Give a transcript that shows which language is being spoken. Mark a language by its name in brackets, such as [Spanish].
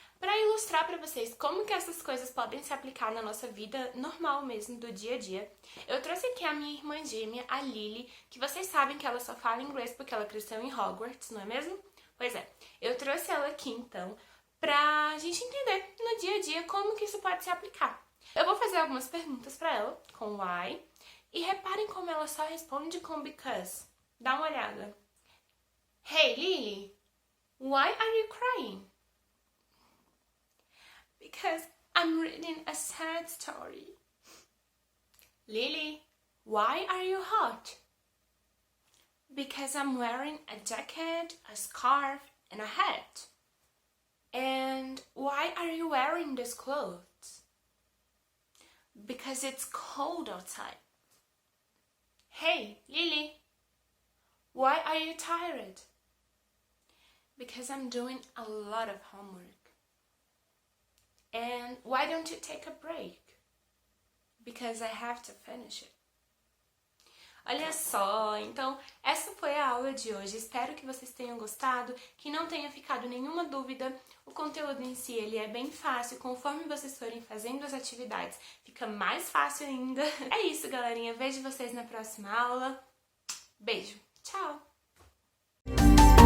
[Portuguese] Para ilustrar para vocês como que essas coisas podem se aplicar na nossa vida normal mesmo, do dia a dia, eu trouxe aqui a minha irmã gêmea, a Lily, que vocês sabem que ela só fala inglês porque ela cresceu em Hogwarts, não é mesmo? Pois é, eu trouxe ela aqui então pra gente entender no dia a dia como que isso pode se aplicar. Eu vou fazer algumas perguntas para ela com why e reparem como ela só responde com because. Dá uma olhada. [English] Hey Lily, why are you crying? Because I'm reading a sad story. Lily, why are you hot? Because I'm wearing a jacket, a scarf, and a hat. And why are you wearing these clothes? Because it's cold outside. Hey, Lily, why are you tired? Because I'm doing a lot of homework. And why don't you take a break? Because I have to finish it. [Portuguese] Olha só, então essa foi a aula de hoje. Espero que vocês tenham gostado, que não tenha ficado nenhuma dúvida. O conteúdo em si ele é bem fácil, conforme vocês forem fazendo as atividades, fica mais fácil ainda. É isso, galerinha. Vejo vocês na próxima aula. Beijo. Tchau!